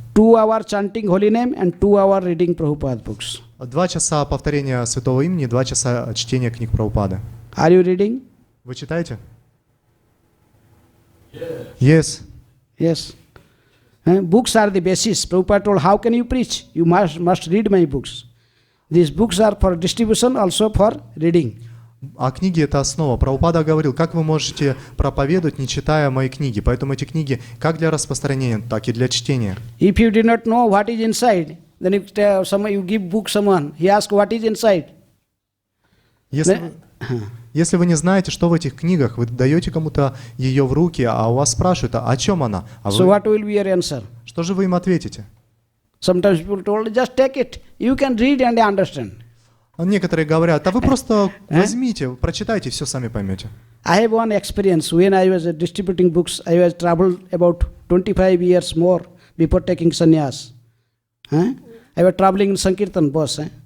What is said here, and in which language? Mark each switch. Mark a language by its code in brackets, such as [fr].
[en] 2 hours chanting holy name and 2 hours reading Prabhupada books. [ru] 2 часа повторения святого имени, 2 часа чтения книг Прабхупады. [en] Are you reading? [ru] Вы читаете? [en] Yes. Yes. Books are the basis. Prabhupada told, how can you preach? You must read my books. These books are for distribution, also for reading. [ru] А книги — это основа. Прабхупада говорил, как вы можете проповедовать, не читая мои книги. Поэтому эти книги как для распространения, так и для чтения. [en] If you did not know what is inside, then if you give book someone, he asks what is inside. [ru] Если вы не знаете, что в этих книгах, вы даете кому-то ее в руки, а у вас спрашивают, о чем она? [en] So what will be your answer? [ru] Что же вы им ответите? [en] Sometimes people told, just take it. You can read and understand. [ru] Некоторые говорят, а вы просто возьмите, прочитайте, все сами поймете. [en] I have one experience. When I was distributing books, I was traveled about 25 years more before taking sannyas. I was traveling in Sankirtan bus.